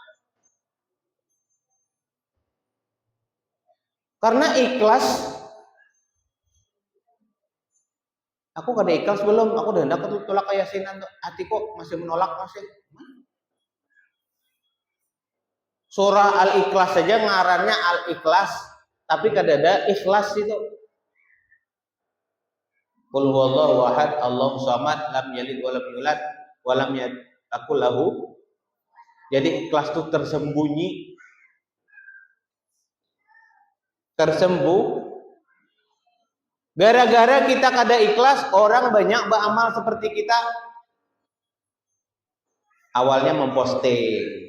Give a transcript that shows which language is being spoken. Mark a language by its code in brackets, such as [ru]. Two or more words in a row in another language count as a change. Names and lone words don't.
[bjn] Karena ikhlas, aku kada ikhlas belum, aku udah hendak tolak keyasinan, hatiku masih menolak masih. Surah Al-Ikhlas saja ngarannya Al-Ikhlas, tapi kada ada ikhlas itu. [ar] قل هو الله أحد الله الصمد لم يلد ولم يولد ولم يكن له. [id] Jadi ikhlas itu tersembunyi. [bjn] Gara-gara kita kada ikhlas, orang banyak beramal seperti kita. [id] Awalnya memposting.